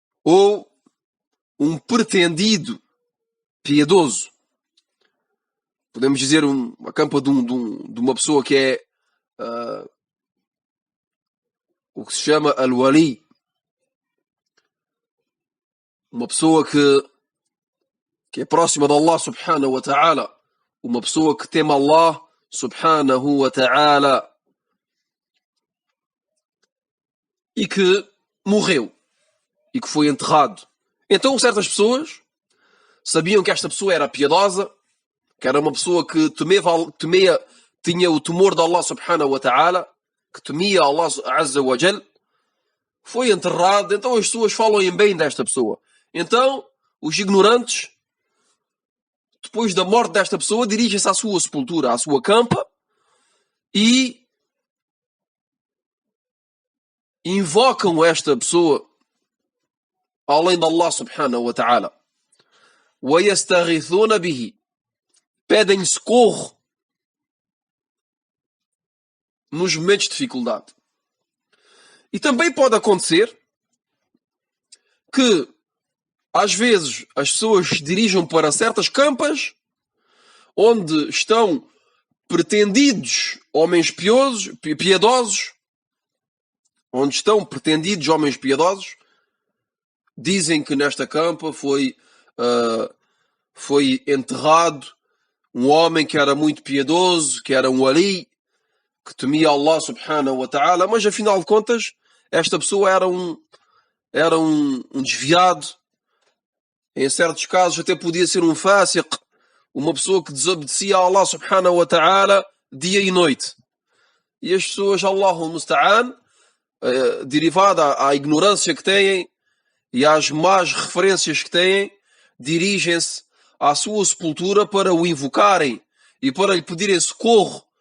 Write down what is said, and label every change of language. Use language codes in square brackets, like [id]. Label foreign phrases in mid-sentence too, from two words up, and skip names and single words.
[pt] ou um pretendido piedoso. Podemos dizer a campa de uma pessoa que é o que se chama al-wali. Uma pessoa que é próxima de [ar] الله سبحانه وتعالى. [pt] Uma pessoa que teme [ar] الله سبحانه وتعالى. [pt] E que morreu. E que foi enterrado. Então certas pessoas sabiam que esta pessoa era piedosa, que era uma pessoa que tinha o temor de [ar] الله سبحانه وتعالى, [pt] que temia [ar] الله عز وجل, [pt] foi enterrado. Então as pessoas falam em bem desta pessoa. Então os ignorantes, depois da morte desta pessoa, dirigem-se à sua sepultura, à sua campa, e invocam esta pessoa além de [ar] الله سبحانه وتعالى. وَيَسْتَغِثُونَ بِهِ, [pt] pedem socorro nos momentos de dificuldade. E também pode acontecer que às vezes as pessoas se dirijam para certas campas onde estão pretendidos homens piedosos, onde estão pretendidos homens piedosos. Dizem que nesta campa foi enterrado um homem que era muito piedoso, que era um wali, que temia [ar] الله سبحانه وتعالى, [pt] mas afinal de contas esta pessoa era um desviado. Em certos casos até podia ser um fásiq, uma pessoa que desobedecia a [ar] الله سبحانه وتعالى [pt] dia e noite. E as pessoas, [ar] الله المستعان, [pt] derivada à ignorância que têm e às más referências que têm, dirigem-se à sua sepultura para o invocarem e para lhe pedirem socorro.